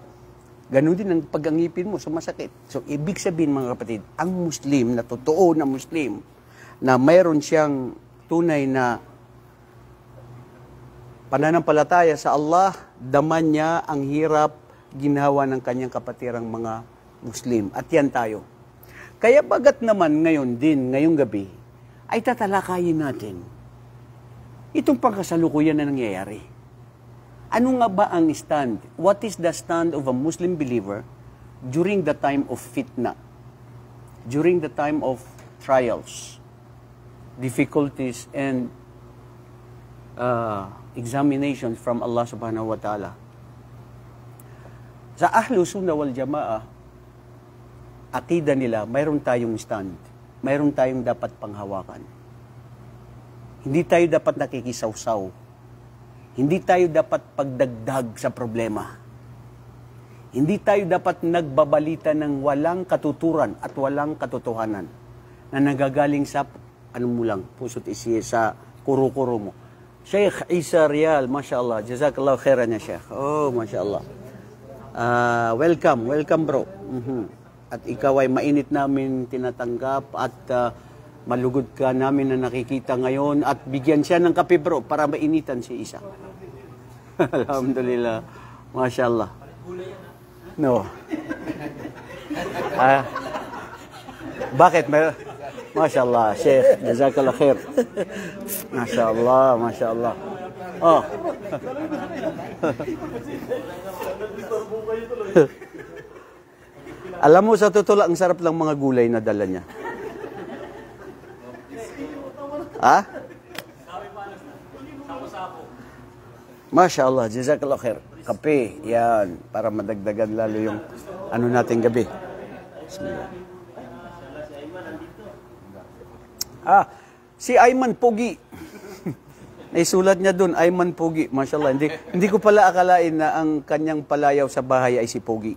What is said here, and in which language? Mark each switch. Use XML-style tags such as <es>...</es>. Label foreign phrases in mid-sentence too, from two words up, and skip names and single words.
<tl>Ganun din ang pag-angipin mo, so masakit. So, ibig sabihin, mga kapatid, ang Muslim, na totoo na Muslim, na mayroon siyang tunay na pananampalataya sa Allah, daman niya ang hirap ginawa ng kanyang kapatirang mga Muslim. At yan tayo. Kaya bagat naman ngayon din, ngayong gabi, ay tatalakayin natin itong pangkasalukuyan na nangyayari. Ano nga ba ang stand?</tl> <en>What is the stand of a Muslim believer during the time of fitna? During the time of trials, difficulties, and examinations from Allah</en> <ar>سبحانه وتعالى.</ar> <tl>Sa</tl> <ar>أهل السنة والجماعة,</ar> <tl>akida nila, mayroon tayong stand. Mayroon tayong dapat panghawakan. Hindi tayo dapat nakikisawsaw. Hindi tayo dapat pagdagdag sa problema. Hindi tayo dapat nagbabalita ng walang katuturan at walang katotohanan na nagagaling sa, mo lang, puso't isiya sa kuro-kuro mo.</tl> <ar>Sheikh Isa Rial, mashallah. جزاك الله خيرا يا شيخ. Oh, mashallah.</ar> <en>Welcome bro.</en> <tl>At ikaw ay mainit namin tinatanggap at malugod ka namin na nakikita ngayon at bigyan siya ng kape bro para mainitan si Isa.</tl> <ar>الحمد لله. ما شاء الله.</ar> <tl>No. Bakit?</tl> <ar>ما شاء الله، شيخ. جزاك الله خير. ما شاء الله، ما شاء الله. Oh.</ar> <tl>Alam mo, sa totoo lang, ang sarap lang mga gulay na dala niya. Ha?</tl> <ar>ما شاء الله، جزاك الله خير.</ar> <tl>Kape, yan, para madagdagan lalo yung ano nating gabi. Bismillah. Si Ayman Pogi. Naisulat niya doon, Ayman Pogi. Mashallah. Hindi ko pala akalain na ang kanyang palayaw sa bahay ay si Pogi.</tl>